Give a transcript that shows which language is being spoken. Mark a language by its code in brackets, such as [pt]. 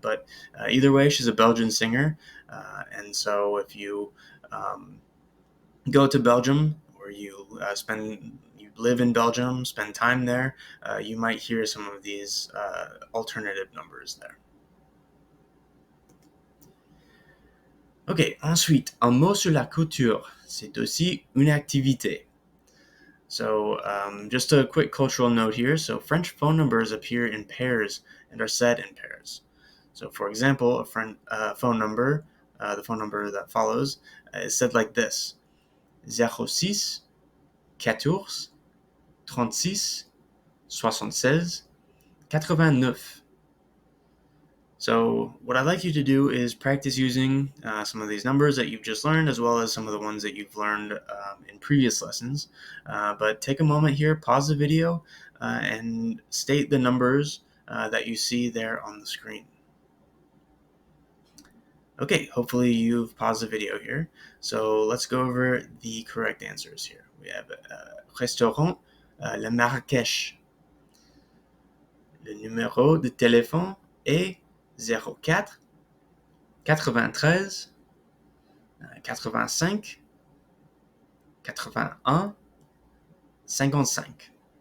[en] But either way, she's a Belgian singer. And so if you go to Belgium or you live in Belgium, spend time there, you might hear some of these alternative numbers there. [fr] Ok, ensuite, un mot sur la couture, c'est aussi une activité. [en] So just a quick cultural note here. So French phone numbers appear in pairs and are said in pairs. So for example, a phone number, the phone number that follows, is said like this: 06 14 36 76 89. So what I'd like you to do is practice using some of these numbers that you've just learned, as well as some of the ones that you've learned in previous lessons. But take a moment here, pause the video, and state the numbers that you see there on the screen. Okay, hopefully you've paused the video here. So let's go over the correct answers here. We have restaurant, le Marrakech. [fr] Le numéro de téléphone est 04 93 85 81 55.